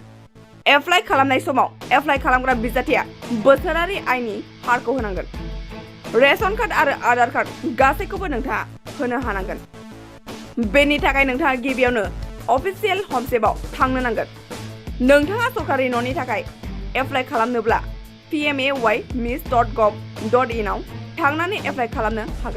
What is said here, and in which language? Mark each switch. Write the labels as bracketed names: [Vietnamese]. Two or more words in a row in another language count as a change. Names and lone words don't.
[Bodo] एप्लाइ खालामनाय समाव एप्लाइ खालामग्रा बिजाथिया बोसोरारि आयनि हारखौ होनांगोन। [English] ration card [Bodo] आरो आधार कार्ड गासैखौबो नोंथाङा होनो हानांगोन। बेनि थाखाय नोंथाङा गिबियावनो अफिसियेल हमसेबआव थांनो नांगोन। नोंथाङा सरकारि न'नि थाखाय एप्लाइ खालामनोब्ला pmaymys.gov.in आव थांनानै एप्लाइ खालामनो हागोन।